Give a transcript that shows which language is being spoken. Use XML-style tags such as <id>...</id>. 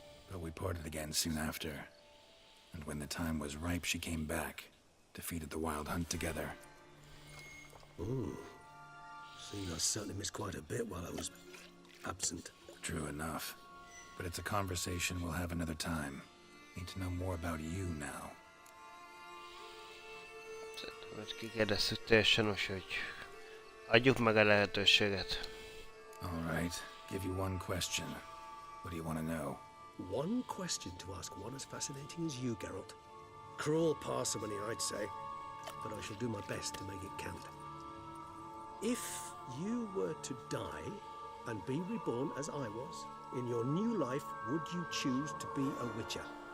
<en>But we parted again soon after. And when the time was ripe, she came back. Defeated the Wild Hunt together. Ooh. Seems I certainly missed quite a bit while I was absent. True enough. But it's a conversation we'll have another time. Need to know more about you now.</en> <hu>Szerintem, hogy kikérdeztük teljesen, úgyhogy adjuk meg a lehetőséget.</hu> <en>All right. Give you one question. What do you want to know? One question to ask one as fascinating as you, Geralt. Cruel parsimony, I'd say, but I shall do my best to make it count. If you were to die and be reborn as I was, in your new life, would you choose to be a witcher?</en>